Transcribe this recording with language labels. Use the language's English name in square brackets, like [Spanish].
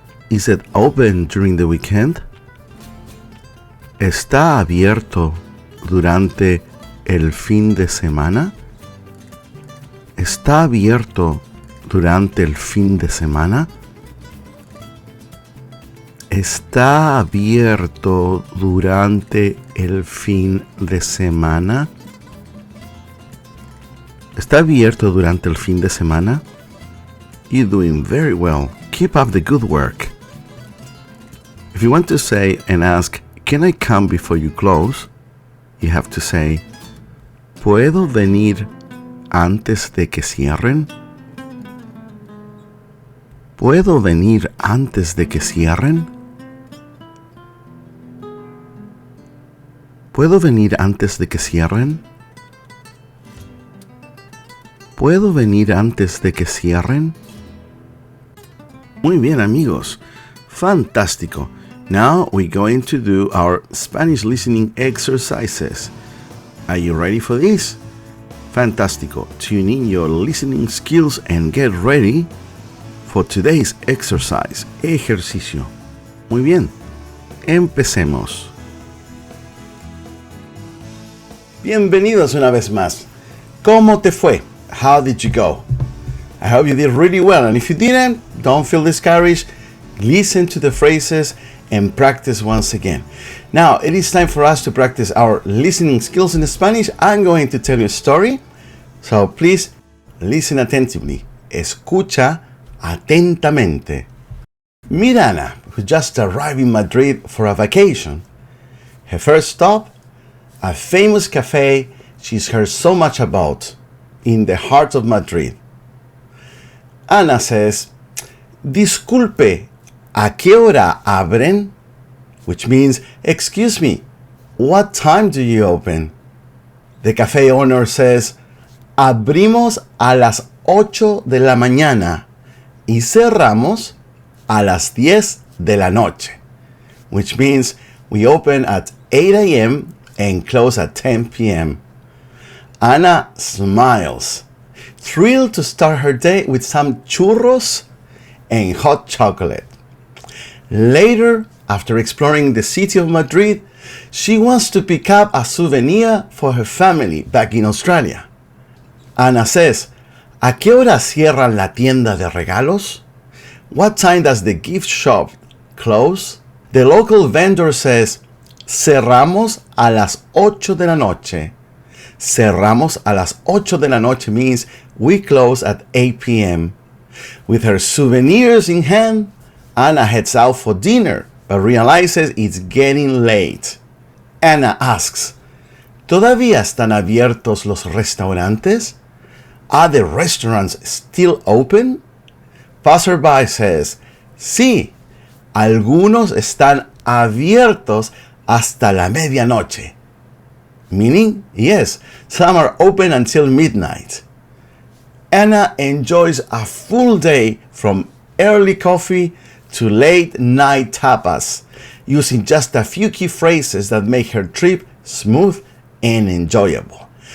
[English] Is it open during the weekend? [Spanish] ¿Está abierto durante el fin de semana? ¿Está abierto durante el fin de semana? ¿Está abierto durante el fin de semana? ¿Está abierto durante el fin de semana? [English] You're doing very well. Keep up the good work. If you want to say and ask, can I come before you close? You have to say, [Spanish] ¿puedo venir antes de que cierren? ¿Puedo venir antes de que cierren? ¿Puedo venir antes de que cierren? ¿Puedo venir antes de que cierren? Muy bien, amigos. Fantástico. [English] Now we're going to do our Spanish listening exercises. Are you ready for this? Fantástico. Tune in your listening skills and get ready for today's exercise. [Spanish] Ejercicio. Muy bien. Empecemos. Bienvenidos una vez más. ¿Cómo te fue? [English] How did you go? I hope you did really well, and if you didn't, don't feel discouraged. Listen to the phrases and practice once again. Now, it is time for us to practice our listening skills in Spanish. I'm going to tell you a story, so please listen attentively. [Spanish] Escucha atentamente. [English] Mirana, who just arrived in Madrid for a vacation. Her first stop, a famous cafe she's heard so much about in the heart of Madrid. Ana says, [Spanish] Disculpe, ¿a qué hora abren? [English] Which means, excuse me, what time do you open? The cafe owner says, [Spanish] Abrimos a las 8 de la mañana y cerramos a las 10 de la noche. [English] Which means we open at 8 a.m. and close at 10 p.m. Ana smiles, thrilled to start her day with some churros and hot chocolate. Later, after exploring the city of Madrid, she wants to pick up a souvenir for her family back in Australia. Ana says, [Spanish] ¿A qué hora cierran la tienda de regalos? [English] What time does the gift shop close? The local vendor says, [Spanish] Cerramos a las 8 de la noche. Cerramos a las 8 de la noche [English] means we close at 8 p.m. With her souvenirs in hand, Ana heads out for dinner, but realizes it's getting late. Ana asks, [Spanish] ¿Todavía están abiertos los restaurantes? [English] Are the restaurants still open? Passerby says, Sí, algunos están abiertos hasta la medianoche. Meaning, yes, some are open until midnight. Ana enjoys a full day from early coffee to late night tapas, using just a few key phrases that make her trip smooth and enjoyable.